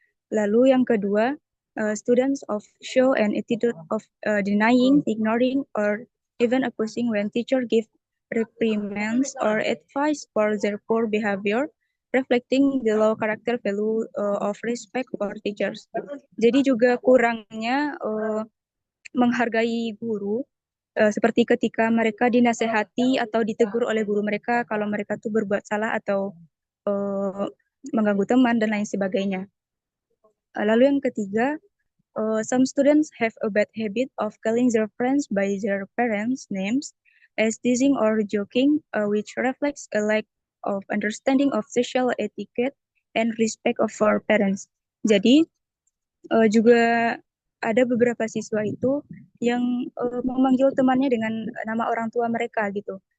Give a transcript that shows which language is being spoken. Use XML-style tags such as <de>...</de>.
<id>Lalu yang kedua,</id> <en>students of show an attitude of denying, ignoring, or even opposing when teacher give reprimands or advice for their poor behavior, reflecting the low character value of respect for teachers.</en> <id>Jadi juga kurangnya menghargai guru, seperti ketika mereka dinasehati atau ditegur oleh guru mereka kalau mereka tuh berbuat salah atau mengganggu teman dan lain sebagainya. Lalu yang ketiga,</id> <en>some students have a bad habit of calling their friends by their parents' names as teasing or joking, which reflects a lack of understanding of social etiquette and respect of our parents.</en> <id>Jadi juga ada beberapa siswa itu yang memanggil temannya dengan nama orang tua mereka gitu.</id>